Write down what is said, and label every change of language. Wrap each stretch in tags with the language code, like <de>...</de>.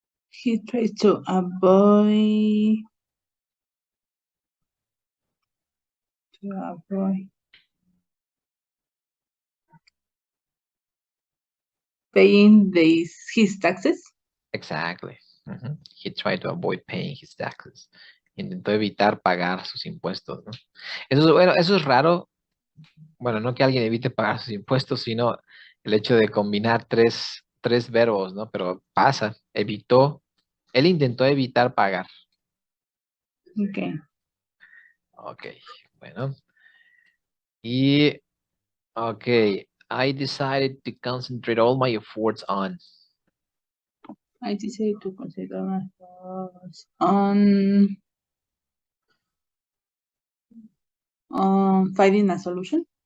<en>He tried to avoid paying his taxes. Exactly. He tried to avoid paying his taxes.</en> <es>Intentó evitar pagar sus impuestos, ¿no? Eso es raro. Bueno, no que alguien evite pagar sus impuestos, sino el hecho de combinar tres verbos, ¿no? Pero pasa, él intentó evitar pagar.</es> <en>Okay.</en> <es>Ok, bueno.</es> <en>Y, ok, I decided to concentrate all my efforts on. I decided to consider my thoughts on finding a solution.</en>